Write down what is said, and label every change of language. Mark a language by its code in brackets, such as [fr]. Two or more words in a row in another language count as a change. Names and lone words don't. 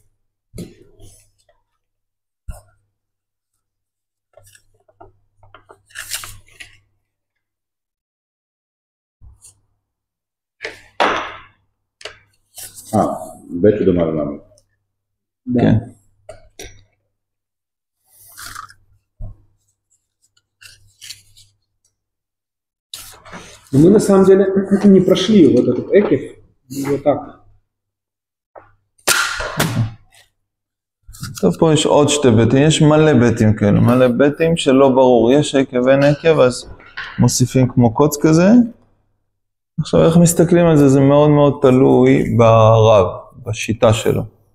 [he] בית שדומה ללמד. כן. [ru] Но мы на самом деле не прошли вот этот экиф, вот так. [he] טוב, פה יש עוד שתי ביתים, יש מלא ביתים כאלה, מלא ביתים שלא ברור, יש עקב אין עקב, אז מוסיפים כמו קוץ כזה. עכשיו איך מסתכלים על זה, זה מאוד מאוד תלוי ברב, בשיטה שלו.